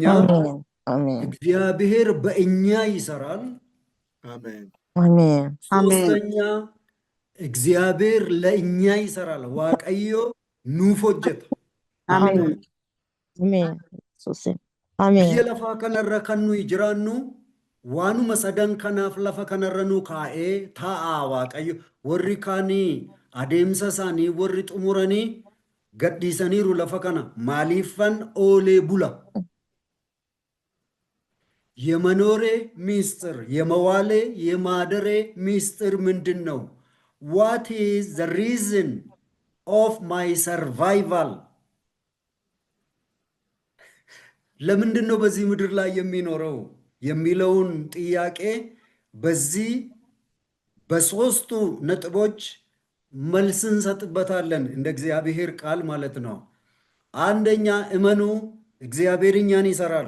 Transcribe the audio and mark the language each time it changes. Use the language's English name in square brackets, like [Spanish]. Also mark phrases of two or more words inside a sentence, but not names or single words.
[Amharic] አሜን እግዚአብሔር በእኛ ይሰራል። አሜን አሜን ሶስተኛ እግዚአብሔር ለእኛ ይሰራል። [Oromo] Waaqayyo nuuf hojjeta [Amharic] አሜን አሜን ሱስ አሜን [Oromo] biyya lafaa kanarra kan nuyi jiraannu waanuma sadan kanaaf lafa kanarra nu kaa'ee taa'aa Waaqayyo. Warri kaanii adeemsa isaanii warri xumuranii gadhiisaniiru lafa kana maaliifan oolee bula. [Amharic] የመኖሬ ሚስጥር የመዋሌ የማደሬ ሚስጥር ምንድን ነው? [English] What is the reason of my survival? [Amharic] ለምንድን ነው በዚህ ምድር ላይ የሚኖረው የሚለውን ጥያቄ በዚህ በሶስቱ ነጥቦች መልስ እንሰጥበታለን እንደ እግዚአብሔር ቃል ማለት ነው። አንደኛ እመኑ፣ እግዚአብሔር እኛን ይሰራል።